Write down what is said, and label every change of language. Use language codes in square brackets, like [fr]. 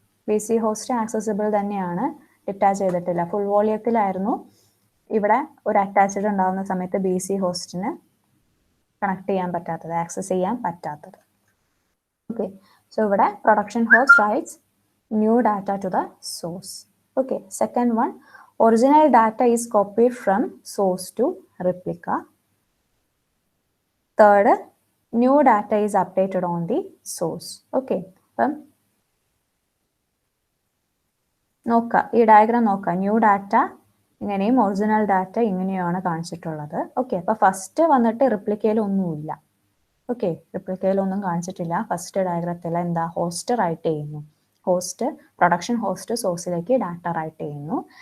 [ml] B C host accessible തന്നെയാണ്, detach ചെയ്തിട്ടില്ല. Full വോളിയത്തിലായിരുന്നു ഇവിടെ ഒരു അറ്റാച്ച്ഡ് ഉണ്ടാകുന്ന സമയത്ത് ബി സി ഹോസ്റ്റിന് കണക്ട് ചെയ്യാൻ പറ്റാത്തത്, ആക്സസ് ചെയ്യാൻ പറ്റാത്തത്. [en] Okay, so ഇവിടെ production host writes new data to the source. Okay, second one, original data is copied from source to replica. Third, new data is updated on the source. [ml] Okay, അപ്പം നോക്കാം, ഈ diagram നോക്കാം. New data ഇങ്ങനെയും original data ഇങ്ങനെയാണ് കാണിച്ചിട്ടുള്ളത്. Okay, അപ്പോൾ first വന്നിട്ട് റിപ്ലിക്കയിൽ ഒന്നുമില്ല. ഓക്കെ, റിപ്ലിക്കയിൽ ഒന്നും കാണിച്ചിട്ടില്ല. ഫസ്റ്റ് ഡയഗ്രത്തിൽ എന്താ, ഹോസ്റ്റ് റൈറ്റ് ചെയ്യുന്നു, ഹോസ്റ്റ് പ്രൊഡക്ഷൻ ഹോസ്റ്റ് സോഴ്സിലേക്ക് ഡാറ്റ റൈറ്റ് ചെയ്യുന്നു.